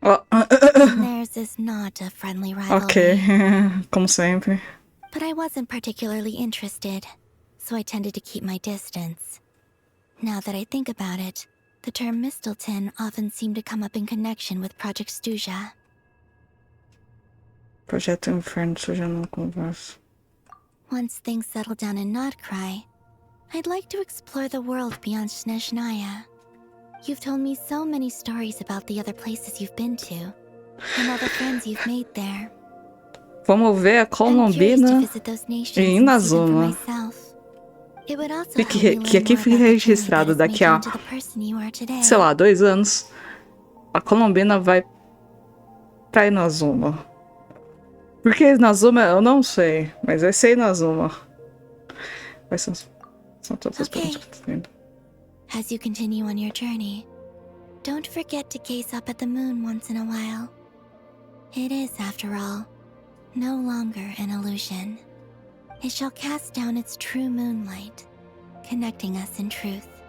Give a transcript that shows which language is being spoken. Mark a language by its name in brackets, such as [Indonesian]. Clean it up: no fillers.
[English] And theirs is not a friendly rivalry. [Portuguese] Ok, como sempre. [English] But I wasn't particularly interested, so I tended to keep my distance. Now that I think about it, the term Mistelton often seemed to come up in connection with Project Stuja. [Portuguese] Projeto Inferno, suja não converso. [English] Once things settle down in Notcry, I'd like to explore the world beyond Snezhnaya. You've told me so many stories about the other places you've been to, and all the friends you've made there. [Portuguese] Vamos ver a Colombina e Inazuma. Que aqui fica registrado daqui a, sei lá, 2 anos. A Colombina vai pra Inazuma. Porque Inazuma eu não sei, mas vai ser Inazuma. Vai ser... São todas as perguntas. [English] As you continue on your journey, don't forget to gaze up at the moon once in a while. It is, after all, no longer an illusion. It shall cast down its true moonlight, connecting us in truth.